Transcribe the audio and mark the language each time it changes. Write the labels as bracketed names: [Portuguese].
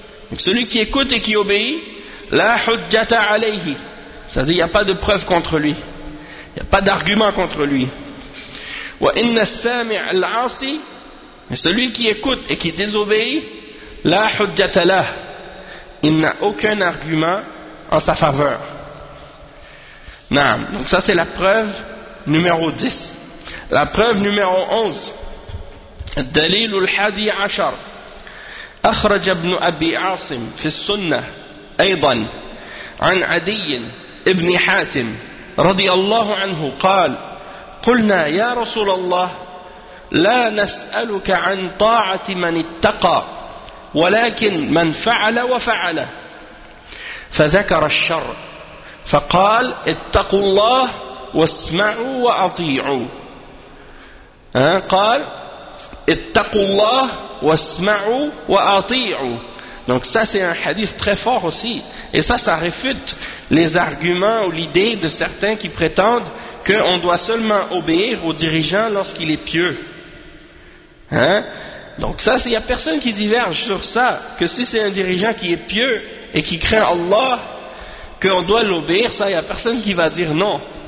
[French] Donc celui qui écoute et qui obéit, [Arabic] la hujjata alayhi, [French] c'est-à-dire il n'y a pas de preuve contre lui, il n'y a pas d'argument contre lui. [Arabic] Wa inna as-sami' al-'asi [French] Mais celui qui écoute et qui désobéit, [Arabic] la hujjata lah, [French] il n'a aucun argument en sa faveur. Naam. Donc ça c'est la preuve numéro 10. La preuve numéro 11. [Arabic] الدليل الحادي عشر أخرج ابن أبي عاصم في السنة أيضا عن عدي ابن حاتم رضي الله عنه قال قلنا يا رسول الله لا نسألك عن طاعة من اتقى ولكن من فعل وفعل فذكر الشر فقال اتقوا الله واسمعوا وأطيعوا قال ittaqullah wasma'u wa ati'u. [French] Donc ça c'est un hadith très fort aussi, et ça ça réfute les arguments ou l'idée de certains qui prétendent qu'on doit seulement obéir au dirigeant lorsqu'il est pieux, hein? Donc ça c'est, il y a personne qui diverge sur ça, que si c'est un dirigeant qui est pieux et qui craint Allah, qu'on doit l'obéir, ça il y a personne qui va dire non.